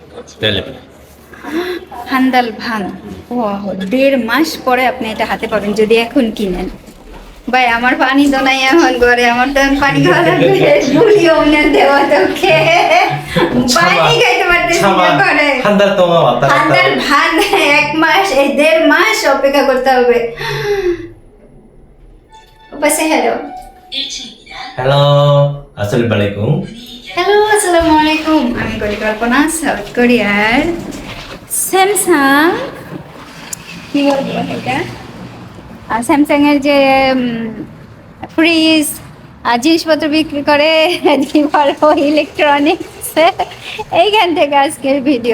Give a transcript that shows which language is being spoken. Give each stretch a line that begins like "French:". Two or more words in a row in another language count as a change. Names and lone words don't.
Korean: 한 달 반, ওয়াও!
Bangla: ১.৫ মাস পরে আপনি এটা হাতে পাবেন যদি এখন কিনেন। ভাই আমার পানি তো নাই এখন ঘরে, আমার তো এখন পানি খাওয়া লাগবে। বুড়িও না দেওয়া তোকে পানি খাইতে পারতেছি না ঘরে।
Korean: 한 달 동안 왔다 갔다 한 달 반
Bangla: ১ মাস, এই ১.৫ মাস অপেক্ষা করতে হবে। পাশে হ্যালো। হ্যালো
Arabic: السلام عليكم
Bangla: হ্যালো,
Arabic: السلام عليكم.
Bangla: আমি পরিকল্পনা, সাউথ কোরিয়ার স্যামসাং, কি বলবো এটা, স্যামসাং এর যে ফ্রিজ আর জিনিসপত্র বিক্রি করে কি বলবো, ইলেকট্রনিক্স, এইখান থেকে আজকের ভিডিও।